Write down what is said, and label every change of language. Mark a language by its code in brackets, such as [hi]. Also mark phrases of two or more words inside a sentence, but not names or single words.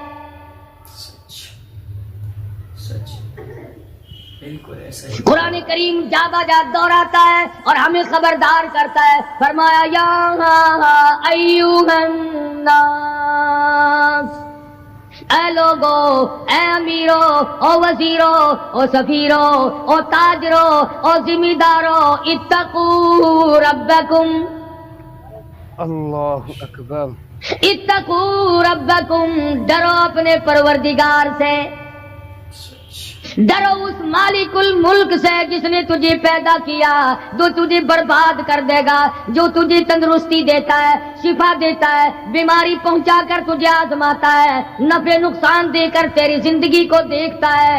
[ur] بالکل ایسا ہی۔ قرآن کریم جا بجا دہراتا ہے اور ہمیں خبردار کرتا ہے، فرمایا [ar] یا ایھا الناس، [ur] اے لوگو، اے امیرو، او وزیرو، او سفیرو، او تاجرو، او ذمہ دارو، [ar] اتقوا ربکم، اللہ اکبر، اتقوا ربکم، [ur] ڈرو اپنے پروردگار سے، ڈرو اس [ar] مالک الملک [ur] سے جس نے تجھے پیدا کیا، جو تجھے برباد کر دے گا، جو تجھے تندرستی دیتا ہے، شفا دیتا ہے، بیماری پہنچا کر تجھے آزماتا ہے، نفع نقصان دے کر تیری زندگی کو دیکھتا ہے۔